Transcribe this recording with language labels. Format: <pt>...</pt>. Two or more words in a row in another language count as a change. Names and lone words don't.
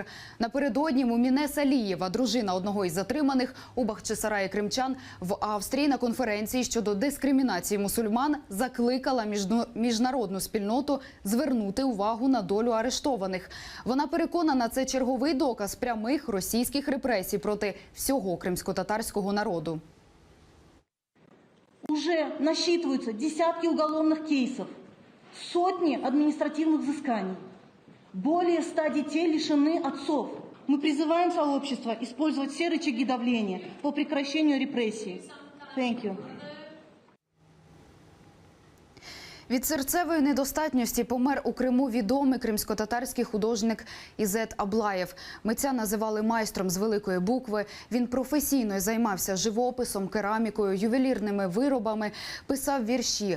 <uk>Напередодні Муміне Салієва, дружина одного із затриманих у Бахчисараї кримчан, в Австрії на конференції щодо дискримінації мусульман закликала міжнародну спільноту звернути увагу на долю арештованих. Вона переконана, це черговий доказ прямих російських репресій проти всього кримсько-татарського народу.</uk> <ru>Уже насчитываются десятки уголовных кейсов, сотни административных взысканий. Более 100 детей лишены отцов. Мы призываем сообщество использовать все рычаги давления по прекращению репрессий.</ru> <en>Thank you.</en> <uk>Від серцевої недостатньості помер у Криму відомий кримсько-татарський художник Ізет Аблаєв. Митця називали майстром з великої букви. Він професійно займався живописом, керамікою, ювелірними виробами, писав вірші.</uk>